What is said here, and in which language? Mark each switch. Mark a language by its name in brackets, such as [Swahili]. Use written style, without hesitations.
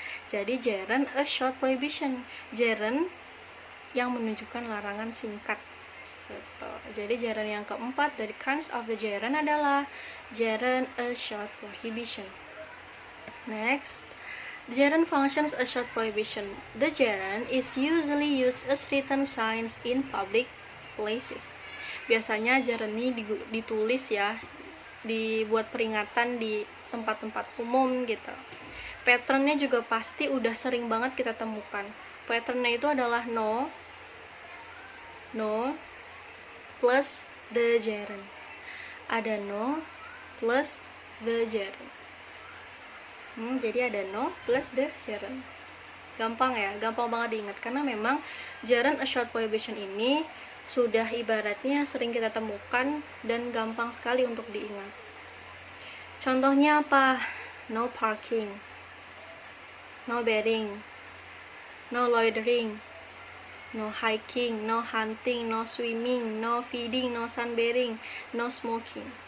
[Indonesian] Jadi gerund a short prohibition. Gerund yang menunjukkan larangan singkat. Gitu. Jadi gerund yang keempat dari [English] kinds of the gerund [Indonesian] adalah gerund a short prohibition. [English] Next, the gerund functions a short prohibition. The gerund is usually used as written signs in public places. [Indonesian] Biasanya gerund ini ditulis ya, dibuat peringatan di tempat-tempat umum gitu. Patternnya juga pasti udah sering banget kita temukan. Patternnya itu adalah [English] no plus the gerund. [Indonesian] Ada [English] no plus the gerund. [Indonesian] Jadi ada no plus the gerund. Gampang ya, gampang banget diingat karena memang gerund a short prohibition ini sudah ibaratnya sering kita temukan dan gampang sekali untuk diingat. Contohnya apa? [English] no parking, no bedding, no loitering, no hiking, no hunting, no swimming, no feeding, no sunbathing, no smoking.